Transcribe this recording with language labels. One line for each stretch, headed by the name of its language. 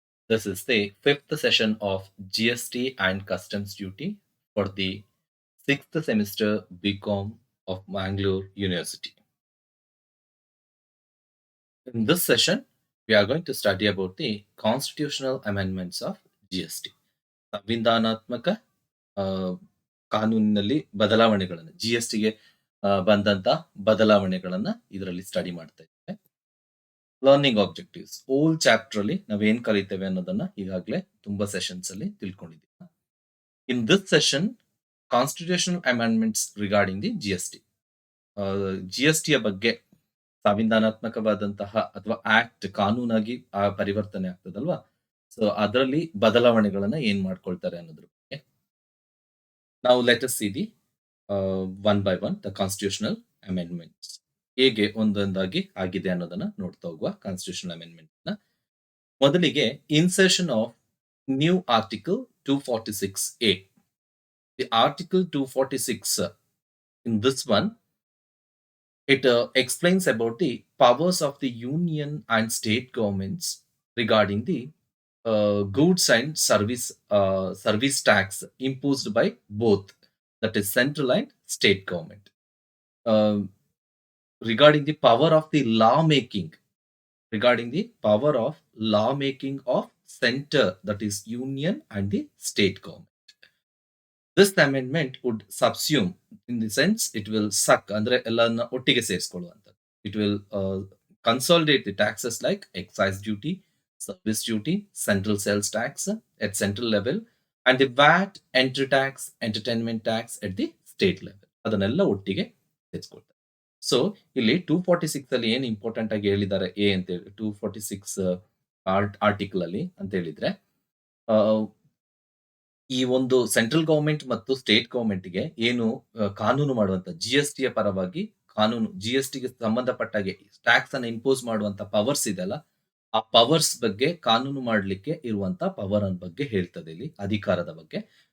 English: This is the fifth session of GST and Customs Duty for the sixth semester BCom of Mangalore University. In this session, we are going to study about the constitutional amendments of GST.
Kannada: ಸಂವಿಧಾನಾತ್ಮಕ ಆ, ಕಾನೂನಿನಲ್ಲಿ ಬದಲಾವಣೆಗಳನ್ನು GSTಗೆ ಬಂದಂತ ಬದಲಾವಣೆಗಳನ್ನ ಇದರಲ್ಲಿ study ಮಾಡ್ತಾ ಇದ್ದೇವೆ. Learning objectives ಓಲ್ chapter ಅಲ್ಲಿ ನಾವೇನ್ ಕಲಿತೇವೆ ಅನ್ನೋದನ್ನ ಈಗಾಗಲೇ ತುಂಬಾ ಸೆಷನ್ಸ್ ಅಲ್ಲಿ ತಿಳ್ಕೊಂಡಿದ್ದೀವಿ.
English: In this session constitutional amendments regarding the GST.
Kannada: GSTಯ ಬಗ್ಗೆ ಸಂವಿಧಾನಾತ್ಮಕವಾದಂತಹ ಅಥವಾ ಆಕ್ಟ್ ಕಾನೂನಾಗಿ ಪರಿವರ್ತನೆ ಆಗ್ತದಲ್ವಾ, ಸೊ ಅದರಲ್ಲಿ ಬದಲಾವಣೆಗಳನ್ನ ಏನ್ ಮಾಡ್ಕೊಳ್ತಾರೆ ಅನ್ನೋದ್ರ ಬಗ್ಗೆ ನಾವು
English: let us see the one by one the constitutional amendments
Kannada: ಹೇಗೆ ಒಂದೊಂದಾಗಿ ಆಗಿದೆ ಅನ್ನೋದನ್ನ ನೋಡ್ತಾ ಹೋಗುವ.
English: Constitutional amendment ನ ಮೊದಲಿಗೆ insertion of new article 246A. The article 246 in this one, it explains about the powers of the union and state governments regarding the goods and service tax imposed by both, that is central and state government. Uh, regarding the power of the lawmaking, regarding the power of lawmaking of center, that is union and the state government. This amendment would subsume, in the sense it will suck
Kannada: ಅಂದ್ರೆ ಎಲ್ಲನ್ನ ಒಟ್ಟಿಗೆ ಸೇರಿಸಿಕೊಳ್ಳುವಂಥದ್ದು.
English: It will consolidate the taxes like excise duty, service duty, central sales tax at central level, and the VAT, entry tax, entertainment tax at the state level.
Kannada: ಅದನ್ನೆಲ್ಲ ಒಟ್ಟಿಗೆ ಸೇರಿಸ್ಕೊಳ್ತಾರೆ. So ಇಲ್ಲಿ 246 ಅಲ್ಲಿ ಏನ್ important ಆಗಿ ಹೇಳಿದ್ದಾರೆ A ಅಂತ ಹೇಳಿ 246 ಆರ್ಟಿಕಲ್ ಅಲ್ಲಿ ಅಂತ ಹೇಳಿದ್ರೆ, ಈ ಒಂದು ಸೆಂಟ್ರಲ್ ಗವರ್ಮೆಂಟ್ ಮತ್ತು ಸ್ಟೇಟ್ ಗವರ್ಮೆಂಟ್‌ಗೆ ಏನು ಕಾನೂನು ಮಾಡುವಂತ GSTಯ ಪರವಾಗಿ ಕಾನೂನು GSTಗೆ ಸಂಬಂಧಪಟ್ಟಾಗೆ ಟ್ಯಾಕ್ಸ್ ಅನ್ನ ಇಂಪೋಸ್ ಮಾಡುವಂತ ಪವರ್ಸ್ ಇದೆಯಲ್ಲ, ಆ ಪವರ್ಸ್ ಬಗ್ಗೆ ಕಾನೂನು ಮಾಡ್ಲಿಕ್ಕೆ ಇರುವಂತ ಪವರ್ ಅನ್ ಬಗ್ಗೆ ಹೇಳ್ತದೆ ಇಲ್ಲಿ, ಅಧಿಕಾರದ ಬಗ್ಗೆ.